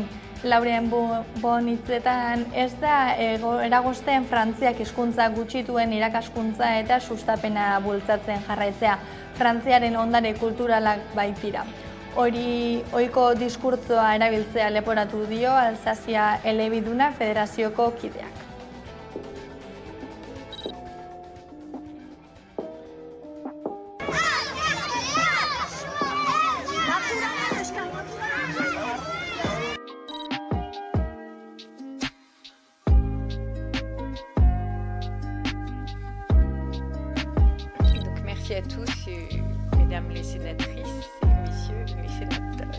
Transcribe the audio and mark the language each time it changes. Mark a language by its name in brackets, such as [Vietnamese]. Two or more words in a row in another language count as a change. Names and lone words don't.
[Basque] Lauren Bonitzetan ez da eragozten Frantziak hizkuntza gutxituen irakaskuntza eta sustapena bultzatzen jarraitzea. Frantziaren ondare kulturalak baitira. Hori ohiko diskurtsoa erabiltzea leporatu dio Alsazia elebiduna federazioko kideak. [French] Merci à tous, mesdames les sénatrices et messieurs les sénateurs.